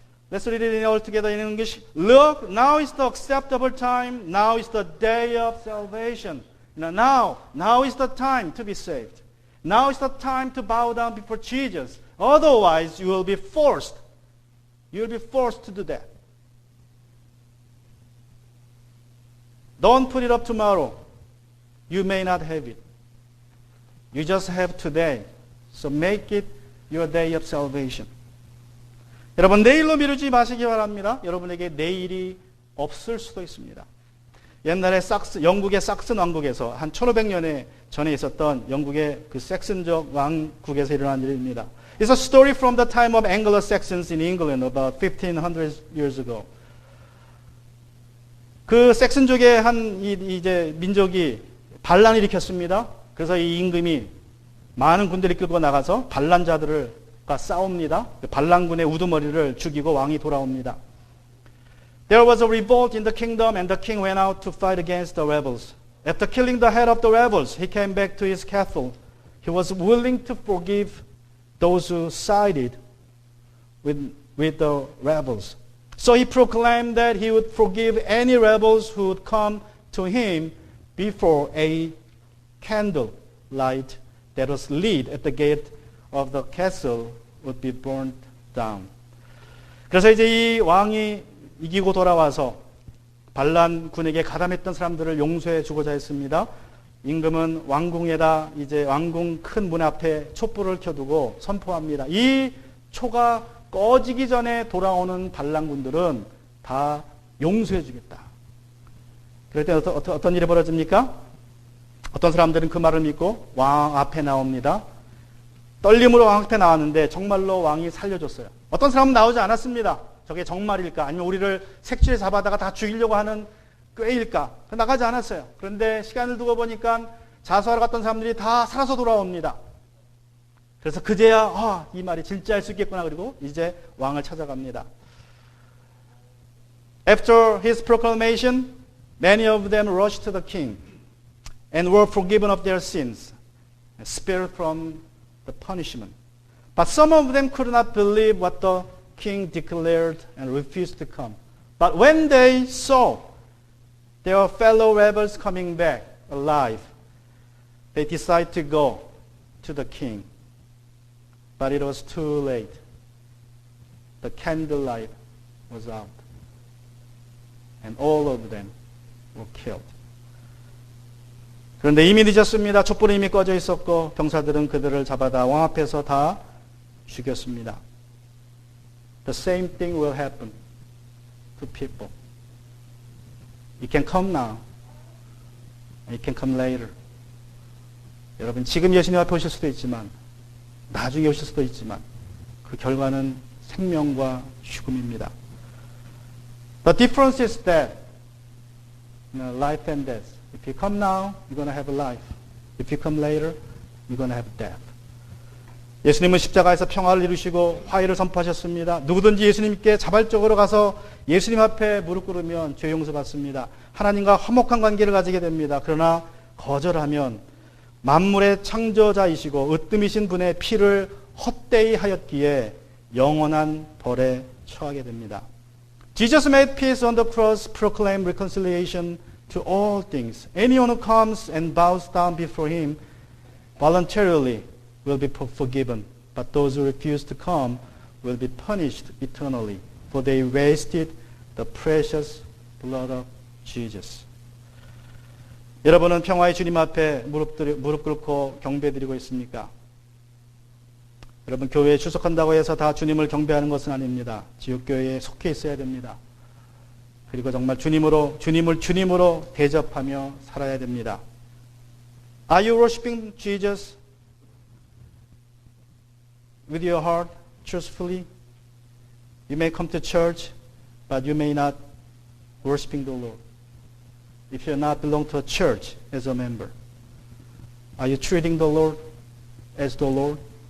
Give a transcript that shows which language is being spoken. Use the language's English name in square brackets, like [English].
[English] Let's read it all together in English. Look, now is the acceptable time. Now is the day of salvation. Now is the time to be saved. Now is the time to bow down before Jesus. Otherwise, you will be forced. You will be forced to do that. Don't put it up tomorrow. You may not have it. You just have today. So make it your day of salvation. [Korean] 여러분, 내일로 미루지 마시기 바랍니다. 여러분에게 내일이 없을 수도 있습니다. 옛날에 영국의 삭슨 왕국에서 한 1500년에 전에 있었던 영국의 그 섹슨족 왕국에서 일어난 일입니다. [English] It's a story from the time of Anglo-Saxons in England about 1500 years ago. [Korean] 그 섹슨족의 한 이제 민족이 반란을 일으켰습니다. 그래서 이 임금이 많은 군대를 끌고 나가서 반란자들과 싸웁니다. 반란군의 우두머리를 죽이고 왕이 돌아옵니다. [English] There was a revolt in the kingdom and the king went out to fight against the rebels. After killing the head of the rebels, he came back to his castle. He was willing to forgive those who sided with the rebels. So he proclaimed that he would forgive any rebels who would come to him before a candle light that was lit at the gate of the castle would be burnt down. [Korean] 그래서 이제 이 왕이 이기고 돌아와서 반란군에게 가담했던 사람들을 용서해 주고자 했습니다. 임금은 왕궁에다 이제 왕궁 큰 문 앞에 촛불을 켜두고 선포합니다. 이 초가 꺼지기 전에 돌아오는 반란군들은 다 용서해 주겠다. 그럴 때 어떤 일이 벌어집니까? 어떤 사람들은 그 말을 믿고 왕 앞에 나옵니다. 떨림으로 왕 앞에 나왔는데 정말로 왕이 살려줬어요. 어떤 사람은 나오지 않았습니다. 저게 정말일까? 아니면 우리를 색지에 잡아다가 다 죽이려고 하는 꾀일까? 나가지 않았어요. 그런데 시간을 두고 보니까 자수하러 갔던 사람들이 다 살아서 돌아옵니다. 그래서 그제야 이 말이 진짜일 수 있겠구나. 그리고 이제 왕을 찾아갑니다. [English] After his proclamation, many of them rushed to the king and were forgiven of their sins and spared from the punishment. But some of them could not believe what the king declared and refused to come. But when they saw their fellow rebels coming back alive, they decided to go to the king. But it was too late. The candlelight was out. And all of them were killed. [Korean] 그런데 이미 늦었습니다. 촛불이 이미 꺼져 있었고 병사들은 그들을 잡아다 왕 앞에서 다 죽였습니다. [English] The same thing will happen to people. It can come now. It can come later. [Korean] 여러분, 지금 예수님 앞에 오실 수도 있지만 나중에 오실 수도 있지만 그 결과는 생명과 죽음입니다. [English] The difference is that life and death. If you come now, you're going to have a life. If you come later, you're going to have death. [Korean] 예수님은 십자가에서 평화를 이루시고 화해를 선포하셨습니다. 누구든지 예수님께 자발적으로 가서 예수님 앞에 무릎 꿇으면 죄 용서받습니다. 하나님과 화목한 관계를 가지게 됩니다. 그러나 거절하면 만물의 창조자이시고 으뜸이신 분의 피를 헛되이 하였기에 영원한 벌에 처하게 됩니다. [English] Jesus made peace on the cross, proclaimed reconciliation to all things. Anyone who comes and bows down before him voluntarily will be forgiven, but those who refuse to come will be punished eternally, for they wasted the precious blood of Jesus. [Korean] 여러분은 평화의 주님 앞에 무릎 꿇고 경배드리고 있습니까? 여러분, 교회에 출석한다고 해서 다 주님을 경배하는 것은 아닙니다. 지역교회에 속해 있어야 됩니다. 그리고 정말 주님을 주님으로 대접하며 살아야 됩니다. [English] Are you worshiping Jesus with your heart, truthfully? You may come to church, but you may not worshiping the Lord. If you not belong to a church as a member, are you treating the Lord as the Lord?